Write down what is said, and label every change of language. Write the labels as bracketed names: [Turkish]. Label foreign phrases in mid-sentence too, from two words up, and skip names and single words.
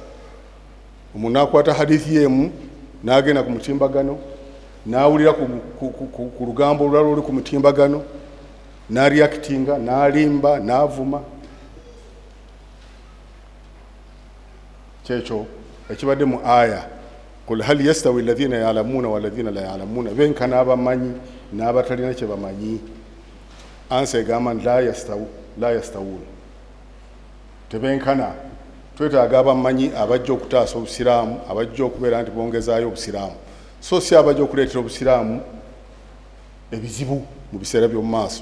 [Ganda] Omuntu n'akwata hadithi y'emu n'agenda ku mutimbagano n'awulira ku lugambo olulala oli ku mutimbagano n'areactinga, n'alimba, n'avuma. Kyekyo ekibadde mu aya [Arabic] قل هل يستوي الذين يعلمون والذين لا يعلمون, [Ganda] benkana abamanyi n'abatalina kye bamanyi? Ansa egamba nti [Arabic] لا يستوون, [Ganda] tebenkana. Twetaaga abamanyi abajja okutaasa obusiraamu, abajja okubeera nti bongezaayo obusiraamu, so si abajja okuleetera obusiraamu ebizibu mu biseera by'omu maaso.